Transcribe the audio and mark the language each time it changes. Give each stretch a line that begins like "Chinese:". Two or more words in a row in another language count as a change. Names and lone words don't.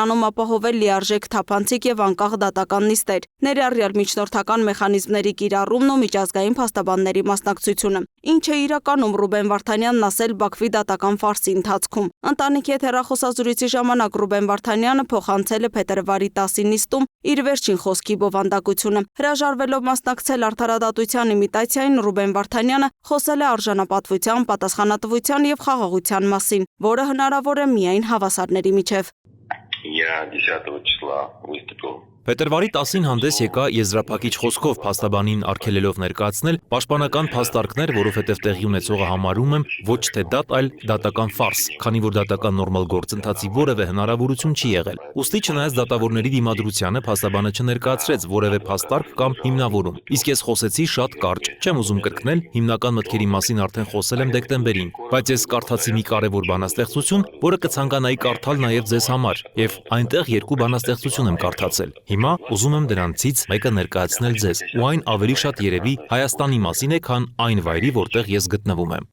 Armenian: անում ապահովել լիարժեք, թափանցիկ եւ անկախ դատական նիստեր, ներառյալ միջնորդական մեխանիզմների կիրառումն ու միջազգային փաստաբանների մասնակցությունը, ինչը իրականում Ռուբեն Վարդանյանն ասել Բաքվի դատական ֆարսի ընթացքում։ Ընտանիքի հետ հեռախոսազրույցի ժամանակ Ռուբեն Վարդանյանը փոխանցել է փետրվարի 10-ի նիստում իր վերջին խոսքի բովանդակությունը։ Հրաժարվելով մասնակցել արդարադատության իմիտացիային, Ռուբեն Վարդանյանը խոսել է արժանապատվության, պատասխանատվության եւ խաղաղության մասին, որը հնարավոր է միայն հավասարների միջև։
Russian: Я 10 числа выступил.
Armenian: Փետրվարի 10-ին հանդես եկա եզրափակիչ խոսքով փաստաբանին արգելելով ներկայացնել պաշտպանական փաստարկներ, որովհետև տեղի ունեցողը համարում եմ ոչ թե դատ, այլ դատական ֆարս, քանի որ դատական նորմալ գործընթացի որևէ հնարավորություն չի եղել։ Ուստի չնայած դատավորների դիմադրությանը փաստաբանը չներկայացրեց որևէ փաստարկ կամ հիմնավորում։ Իսկ ես խոսեցի շատ կարճ, չեմ ուզում կրկնել, հիմնական մտքերի մասին արդեն խոսել եմ դեկտեմբերին, բայց ես կարդացի մի կարևոր բանաստեղծություն, որը կցանկանայի կարդալ նաև ձեզ համար, եւ այնտեղ երկու բանաստեղծություն եմ կարդացել։ Հիմա ուզում եմ դրանցից մեկը ներկայացնել ձեզ, ու այն ավելի շատ երևի Հայաստանի մասին է, քան այն վայրի, որտեղ ես գտնվում եմ։